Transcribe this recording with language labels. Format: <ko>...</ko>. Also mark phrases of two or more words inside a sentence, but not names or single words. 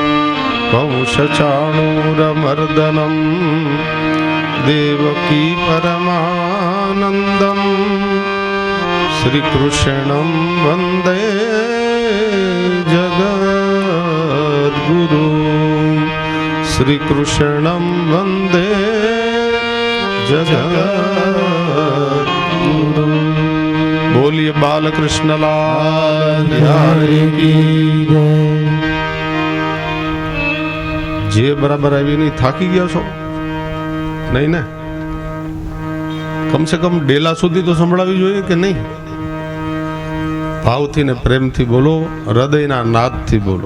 <sa>कंसचाणूरमर्दनं देवकी परमानन्दं श्रीकृष्णं वन्दे जगद्गुरु श्रीकृष्णं वन्दे जगद्गुरु।</sa> <hi>बोलिए बालकृष्ण लाल की</hi> <gu>જે બરાબર આવી નહીં થાકી ગયા છો નહીં ને? કમસે કમ ડેલા સુધી તો સંભળાવી જોઈએ કે નહીં? ભાવથી ને પ્રેમથી બોલો, હૃદયના નાદથી બોલો.</gu>